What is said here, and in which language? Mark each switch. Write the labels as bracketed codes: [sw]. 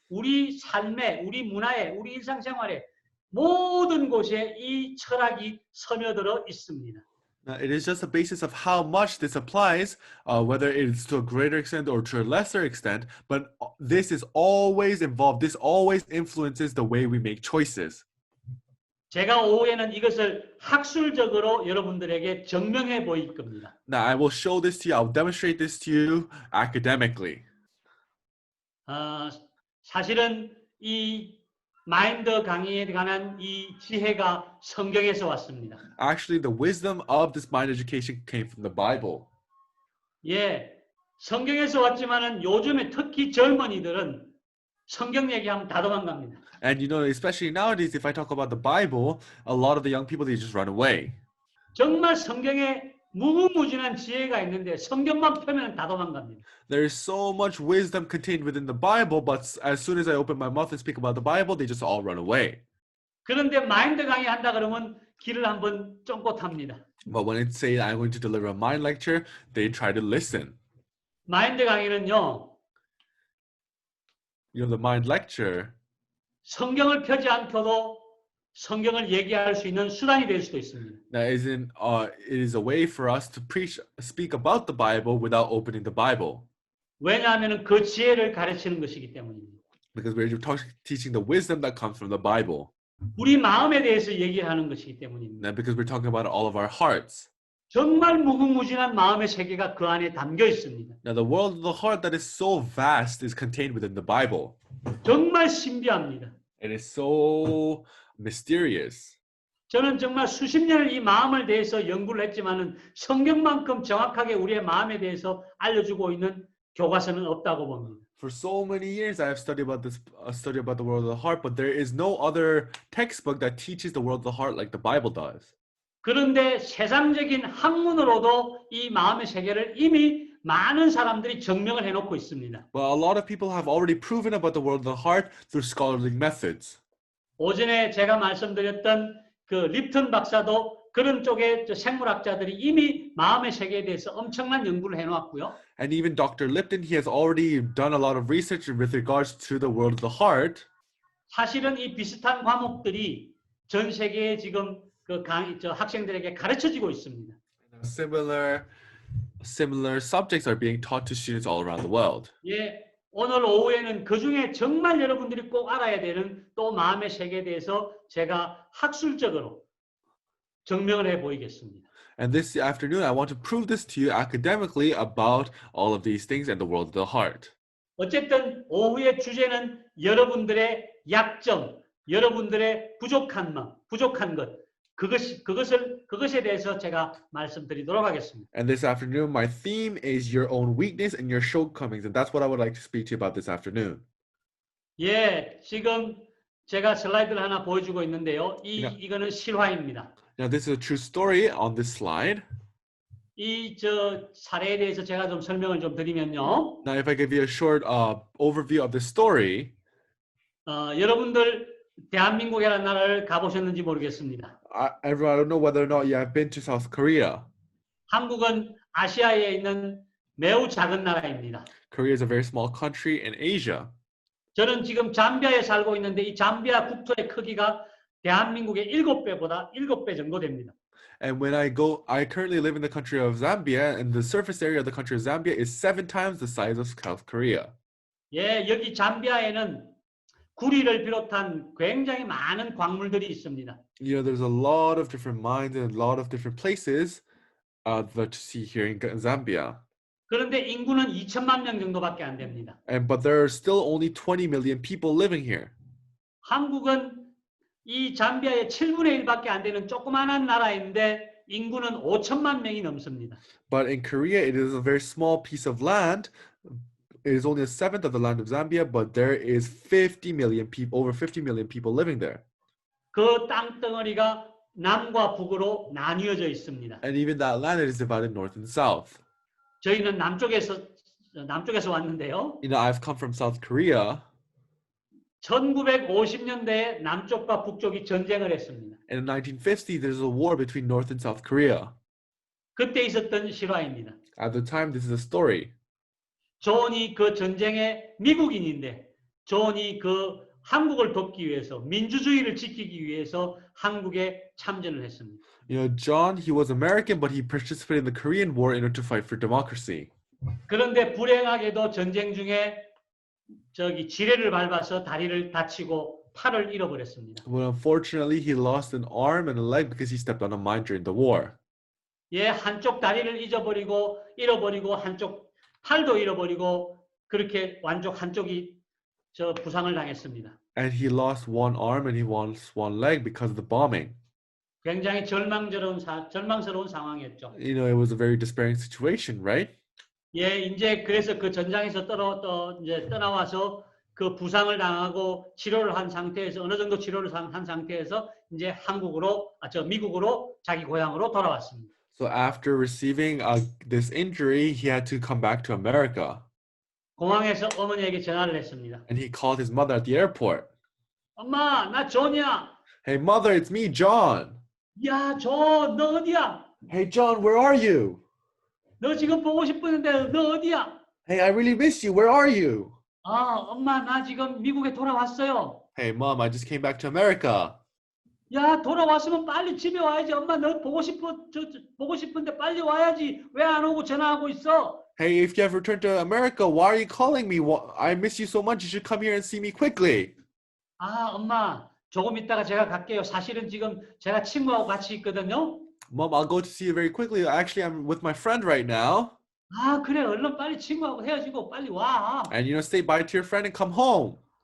[ko] 우리 삶에, 우리 문화에, 우리 일상생활에 모든 곳에 이 철학이 스며들어 있습니다. [en] Now, it is just the basis of how much this applies, whether it's to a greater extent or to a lesser extent, but this is always involved. This always influences the way we make choices. [ko] 제가 오후에는 이것을 학술적으로 여러분들에게 증명해 보일 겁니다. [en] Now, I will show this to you. I'll demonstrate this to you academically. [ko] 사실은 이 마인드 강의에 관한 이 지혜가 성경에서 왔습니다. [en] Actually, the wisdom of this mind education came from the Bible. [ko] 예, 성경에서 왔지만은 요즘에 특히 젊은이들은 성경 얘기하면 다 도망갑니다. [en] And you know, especially nowadays, if I talk about the Bible, a lot of the young people, they just run away. [ko] 정말 성경에 무궁무진한 지혜가 있는데 성경만 펴면 다 도망갑니다. [en] There is so much wisdom contained within the Bible, but as soon as I open my mouth and speak about the Bible, they just all run away. [ko] 그런데 마인드 강의 한다 그러면 귀를 한번 쫑긋 합니다. [en] But when it say I'm going to deliver a mind lecture, they try to listen. [ko] 마인드 강의는요. [en] You know, the mind lecture, [ko] 성경을 펴지 않고도 성경을 얘기할 수 있는 수단이 될 수도 있습니다. [en] that isn't it is a way for us to speak about the Bible without opening the Bible. [ko] 왜냐하면 그 지혜를 가르치는 것이기 때문입니다. [en] Because we're teaching the wisdom that comes from the Bible. [ko] 우리 마음에 대해서 얘기하는 것이기 때문입니다. [en] And because we're talking about all of our hearts. [ko] 정말 무궁무진한 마음의 세계가 그 안에 담겨 있습니다. [en] Now the world of the heart that is so vast is contained within the Bible. [ko] 정말 신비합니다. [en] It is so mysterious. [ko] 저는 정말 수십 년을 이 마음을 대해서 연구를 했지만은 성경만큼 정확하게 우리의 마음에 대해서 알려주고 있는 교과서는 없다고 봅니다. [en] For so many years, I have studied about the world of the heart, but there is no other textbook that teaches the world of the heart like the Bible does. [ko] 그런데 세상적인 학문으로도 이 마음의 세계를 이미 많은 사람들이 증명을 해놓고 있습니다. [en] Well, a lot of people have already proven about the world of the heart through scholarly methods. [ko] 오전에 제가 말씀드렸던 그 립턴 박사도 그런 쪽의 생물학자들이 이미 마음의 세계에 대해서 엄청난 연구를 해놓았고요. [en] And even Dr. Lipton, he has already done a lot of research with regards to the world of the heart. [ko] 사실은 이 비슷한 과목들이 전 세계에 지금 그 학생들에게 가르쳐지고 있습니다. [en] Similar subjects are being taught to students all around the world. [ko] 예, 오늘 오후에는 그 중에 정말 여러분들이 꼭 알아야 되는 또 마음의 세계에 대해서 제가 학술적으로 증명을 해 보이겠습니다. [en] And this afternoon, I want to prove this to you academically about all of these things and the world of the heart. [ko] 어쨌든 오후의 주제는 여러분들의 약점, 여러분들의 부족한 것, 그것에 대해서 제가 말씀드리도록 하겠습니다. [en] And this afternoon, my theme is your own weakness and your shortcomings, and that's what I would like to speak to you about this afternoon. [ko] 예, 지금 제가 슬라이드를 하나 보여주고 있는데요. 이거는 실화입니다. [en] Now, this is a true story on this slide. [ko] 이 사례에 대해서 제가 좀 설명을 좀 드리면요. [en] Now, if I give you a short overview of this story, [ko] 여러분들 대한민국이라는 나라를 가보셨는지 모르겠습니다. [en] everyone, I don't know whether or not you have been to South Korea. [ko] 한국은 아시아에 있는 매우 작은 나라입니다. [en] Korea is a very small country in Asia. [ko] 저는 지금 잠비아에 살고 있는데 이 잠비아 국토의 크기가 대한민국의 7배 정도 됩니다. [en] And when I currently live in the country of Zambia, and the surface area of the country of Zambia is 7 times the size of South Korea. [ko] 예, 여기 잠비아에는 구리를 비롯한 굉장히 많은 광물들이 있습니다. [en] You know, there's a lot of different mines and a lot of different places that to see here in Zambia. [ko] 그런데 인구는 2천만 명 정도밖에 안 됩니다. [en] But there are still only 20 million people living here. [ko] 한국은 이 잠비아의 7분의 1밖에 안 되는 조그마한 나라인데 인구는 5천만 명이 넘습니다. [en] But in Korea, it is a very small piece of land. It is only a seventh of the land of Zambia, but there is 50 million people, over 50 million people living there. [ko] 그 땅덩어리가 남과 북으로 나뉘어져 있습니다. [en] And even that land is divided north and south. [ko] 저희는 남쪽에서 왔는데요. [en] You know, I've come from South Korea. [ko] 1950년대에 남쪽과 북쪽이 전쟁을 했습니다. [en] And in 1950, there's a war between North and South Korea. [ko] 그때 있었던 실화입니다. [en] At the time, this is a story. [ko] 존이 그 전쟁의 미국인인데 존이 그 한국을 돕기 위해서 민주주의를 지키기 위해서 한국에 참전을 했습니다. [en] You know, John, he was American, but he participated in the Korean War in order to fight for democracy. [ko] 그런데 불행하게도 전쟁 중에 지뢰를 밟아서 다리를 다치고 팔을 잃어버렸습니다. [en] But unfortunately, he lost an arm and a leg because he stepped on a mine during the war. [ko] 예, 한쪽 다리를 잃어버리고 한쪽 팔도 잃어버리고 그렇게 완전 한쪽이 부상을 당했습니다. [en] And he lost one arm and he lost one leg because of the bombing. [ko] 굉장히 절망스러운 상황이었죠. [en] You know, it was a very despairing situation, right? [ko] 예, 이제 그래서 그 전장에서 이제 떠나와서 그 부상을 당하고 치료를 한 상태에서 어느 정도 치료를 한 상태에서 이제 미국으로 자기 고향으로 돌아왔습니다. [en] So after receiving this injury, he had to come back to America. [ko] 공항에서 어머니에게 전화를 했습니다. [en] And he called his mother at the airport. [ko] 엄마, 나 존이야. [en] Hey, mother, it's me, John. [ko] 야, 너 어디야? [en] Hey, John, where are you? [ko] 너 지금 보고 싶었는데 너 어디야? [en] Hey, I really miss you. Where are you? [ko] 엄마, 나 지금 미국에 돌아왔어요. [en] Hey, Mom, I just came back to America. [ko] 야, 돌아왔으면 빨리 집에 와야지. 엄마, 너 보고 싶은데 빨리 와야지. 왜 안 오고 전화하고 있어? [en] Hey, if you have returned to America, why are you calling me? I miss you so much. You should come here and see me quickly. [ko] 엄마, 조금 있다가 제가 갈게요. 사실은 지금 제가 친구하고 같이 있거든요. [en] Mom, I'll go to see you very quickly. Actually, I'm with my friend right now. [ko] 그래. 얼른 빨리 친구하고 헤어지고 빨리 와. [en] And, say bye to your friend and come home.